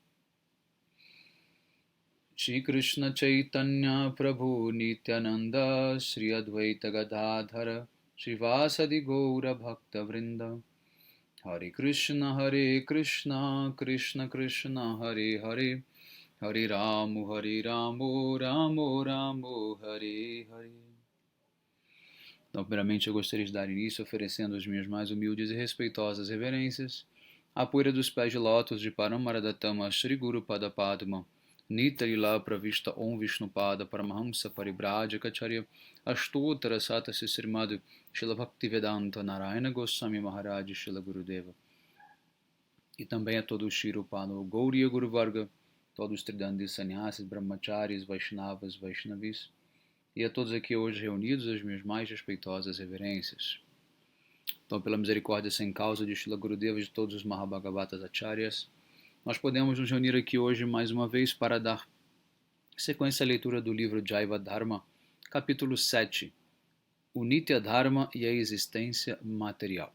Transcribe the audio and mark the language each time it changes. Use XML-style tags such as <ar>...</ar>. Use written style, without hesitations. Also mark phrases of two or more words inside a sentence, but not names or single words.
<sa>Shri Krishna Chaitanya Prabhu Nityananda Shri Advaita Gadadhara Shri Vasadi Gaura Bhakta Vrinda Hare Krishna Krishna Krishna Hare Hare Hare Ramu Ramu Ramu Hare Hare.</sa> <pt>Então, primeiramente, eu gostaria de dar início oferecendo as minhas mais humildes e respeitosas reverências à poeira dos pés de lótus de Paramaradatama Shri Guru Pada Padma Nitarila Pravishta Om Vishnupada Paramahamsa Paribrajacharya Astottara Satasi Srimad Srila Bhaktivedanta Narayana Goswami Maharaj Srila Gurudeva. E também a todo o Shirupano Gauriya Guru Varga, todos os Tridandis Sannyasis, Brahmacharis, Vaishnavas, Vaishnavis, e a todos aqui hoje reunidos as minhas mais respeitosas reverências. Então, pela misericórdia sem causa de Srila Gurudeva e de todos os Mahabhagavatas Acharyas, nós podemos nos reunir aqui hoje mais uma vez para dar sequência à leitura do livro Jaiva Dharma, capítulo 7, o Nitya Dharma e a existência material.</pt>